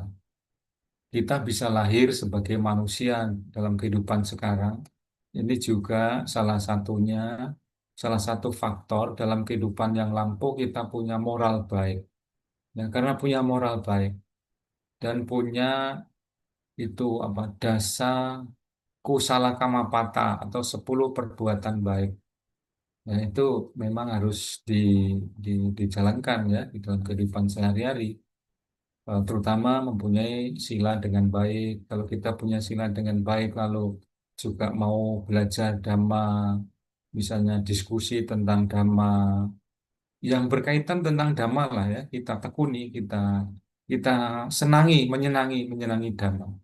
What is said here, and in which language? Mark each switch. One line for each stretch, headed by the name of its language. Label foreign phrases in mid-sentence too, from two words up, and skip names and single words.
Indonesian: Kita bisa lahir sebagai manusia dalam kehidupan sekarang. Ini juga salah satunya, salah satu faktor dalam kehidupan yang lampau kita punya moral baik. Ya, karena punya moral baik dan punya itu apa
Pali: dasa kusala kamapata
Indonesian: atau 10 perbuatan baik. Nah, itu memang harus dijalankan ya di dalam kehidupan sehari-hari. Terutama mempunyai sila dengan baik. Kalau kita punya sila dengan baik, lalu juga mau belajar Dhamma, misalnya diskusi tentang Dhamma, yang berkaitan tentang Dhamma lah ya, kita tekuni, kita senangi, menyenangi Dhamma.